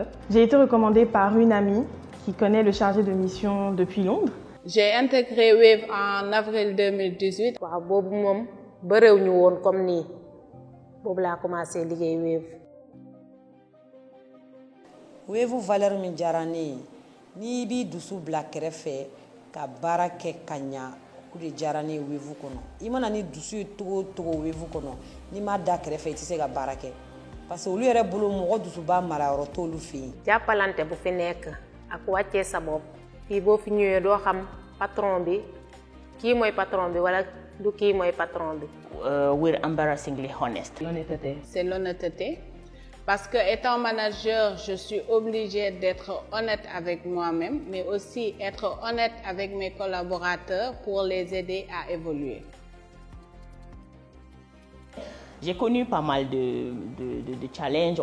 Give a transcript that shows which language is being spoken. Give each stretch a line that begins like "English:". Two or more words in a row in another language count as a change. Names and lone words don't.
French: J'ai été recommandée par une amie qui connaît le chargé de mission depuis Londres. J'ai intégré Wave en avril 2018.
Bambara: Wave valeur min jarane ni bi dusu bla kɛrɛfɛ ka baara kɛ ka ɲa o de jarane Wave kɔnɔ I mana ni dusu togo togo Wave kɔnɔ ni ma da kɛrɛfɛ I tɛ se ka baara kɛ
French: parce que
Bambara: olu yɛrɛ bolo mɔgɔ dusu ba mara yɔrɔ t'olu fɛ yen
Wolof: jàppalante bu fi nekk ak wàccee sa bopp fii boo fi ñëwee doo xam patron bi kii mooy patron bi wala du kii mooy patron bi.
English: We're embarrassingly honest.
French: L'honnêteté. C'est l'honnêteté. Parce que étant manager, je suis obligée d'être honnête avec moi-même, mais aussi être honnête avec mes collaborateurs pour les aider à évoluer. J'ai connu pas mal de challenges.